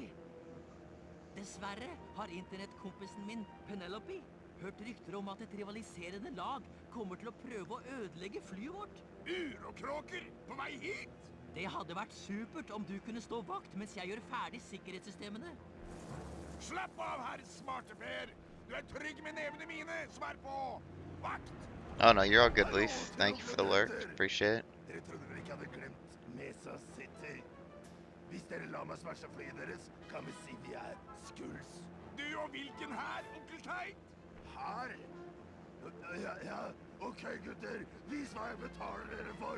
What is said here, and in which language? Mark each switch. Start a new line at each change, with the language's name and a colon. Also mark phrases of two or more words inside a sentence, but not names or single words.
Norwegian: Dessverre har internettkompisen min, Penelope, hørt rykter om at et rivaliserende lag kommer til å prøve å ødelegge flyet vårt. Urokråker på vei hit! Det hadde vært supert om du kunne stå vakt mens jeg gjør ferdig sikkerhetssystemene. Slapp av, herr smarte Per! Du er trygg med nevene mine, som er på vakt!
English: Oh no, you're all good, Leaf. Thank you for the lurk. Appreciate it.
Norwegian: Dere trodde dere ikke hadde glemt Mesa City. Hvis dere lar meg smashe flyet deres, kan vi si vi er skuls. Du og hvilken her, onkel Teit? Her? Ja, ok gutter. Vis hva jeg betaler dere for.